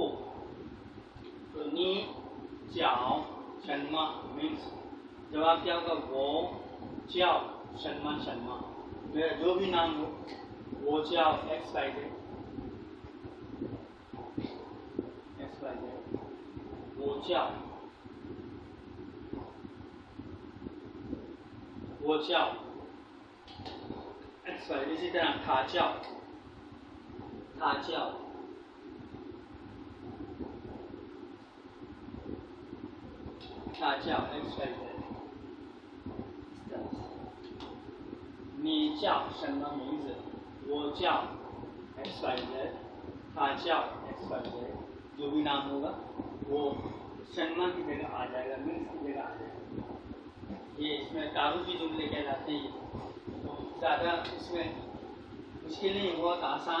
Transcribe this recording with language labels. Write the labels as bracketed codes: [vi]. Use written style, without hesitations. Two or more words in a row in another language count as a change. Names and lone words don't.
[ur] تو [zh] 你叫什么 [ur] مینز جواب کیا ہوگا, [zh] 我叫什么 [ur] میرا جو بھی نام ہو, [zh] वो च्याओ एक्स वाई जेड, वो च्याओ एक्स वाई। [ur] اسی طرح [zh] था च्याओ एक्स वाई जेड। 你叫什么名字？我叫 एक्स वाई जेड, था च्याओ एक्स वाई जेड। [ur] جو بھی نام ہوگا وہ شنما کی جگہ آ جائے گا، مینز کی جگہ آ جائے گا. یہ اس میں تعارفی جملے کہلاتے ہیں۔ تو زیادہ اس میں مشکل نہیں، بہت آسان.